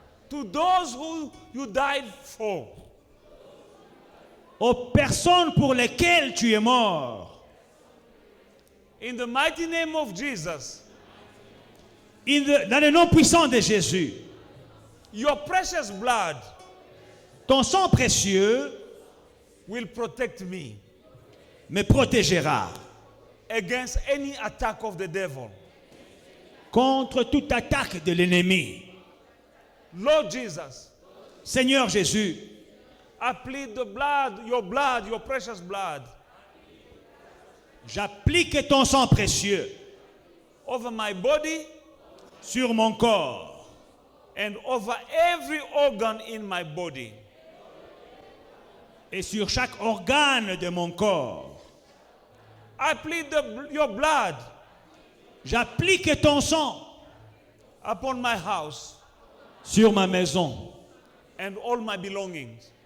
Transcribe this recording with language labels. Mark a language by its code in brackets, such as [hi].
[en] to those who you died for. [fr] aux personnes pour lesquelles tu es mort. [en] In the mighty name of Jesus, [fr] Dans le nom puissant de Jésus, [en] your precious blood [fr] ton sang précieux [en] will protect me [fr] me protégera [en] against any attack of the devil. [fr] contre toute attaque de l'ennemi. [en] Lord Jesus, [fr] Seigneur Jésus, [en] I plead the blood, your precious blood, [fr] j'applique ton sang précieux [en] over my body [fr] sur mon corps [en] and over every organ in my body. [fr] et sur chaque organe de mon corps. [en] I plead your blood [fr] J'applique ton sang [en] upon my house [fr] sur ma maison [en] and all my belongings